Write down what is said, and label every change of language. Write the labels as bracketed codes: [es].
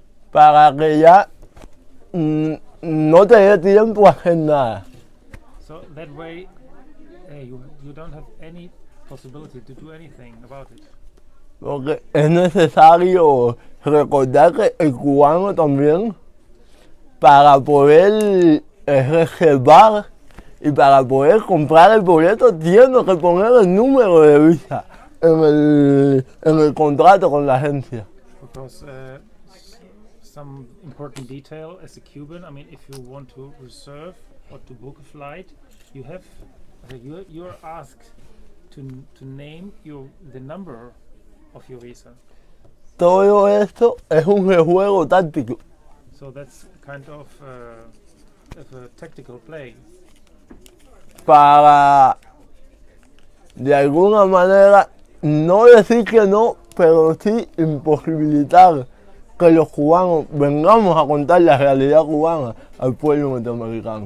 [es] Para que ya no te dé tiempo a hacer nada. [en] So that way, you don't have any possibility to do anything about it. [es] Porque es necesario recordar que el cubano también, para poder reservar y para poder comprar el boleto, tiene que poner el número de visa en el contrato con la agencia. [en] Because some important detail as a Cuban, I mean, if you want to reserve or to book a flight, you have you're asked to name the number of your visa. [es] Todo esto es un juego táctico [en] So that's kind of a tactical play [es] para, de alguna manera, no decir que no, pero sí imposibilitar que los cubanos vengamos a contar la realidad cubana al pueblo norteamericano.